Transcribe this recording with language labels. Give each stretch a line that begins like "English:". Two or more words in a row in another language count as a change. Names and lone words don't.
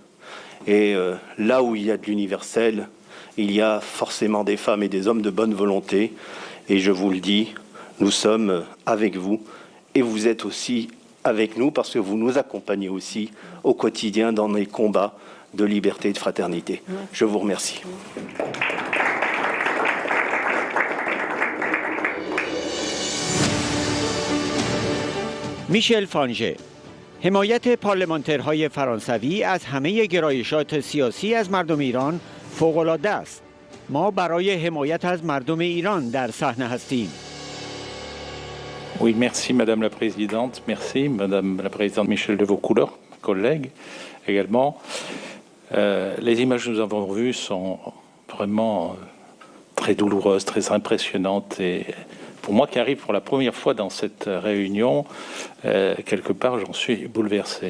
French: Et là où il y a de l'universel, il y a forcément des femmes et des hommes de bonne volonté. Et je vous le dis, nous sommes avec vous. Et vous êtes aussi avec nous, parce que vous nous accompagnez aussi au quotidien dans les combats de liberté et de fraternité. Je vous remercie.
Persian: میشل فانژه. حمایت پارلمانترهای فرانسوی از همه گرایشات سیاسی از مردم ایران فوق‌العاده است. ما برای حمایت از مردم ایران در صحنه هستیم.
French: Oui, merci Madame la Présidente, merci Madame la Présidente Michel de Vaucouleurs, collègue également. Les images que nous avons vues sont vraiment très douloureuses, très impressionnantes, et pour moi qui arrive pour la première fois dans cette réunion, quelque part j'en suis bouleversé.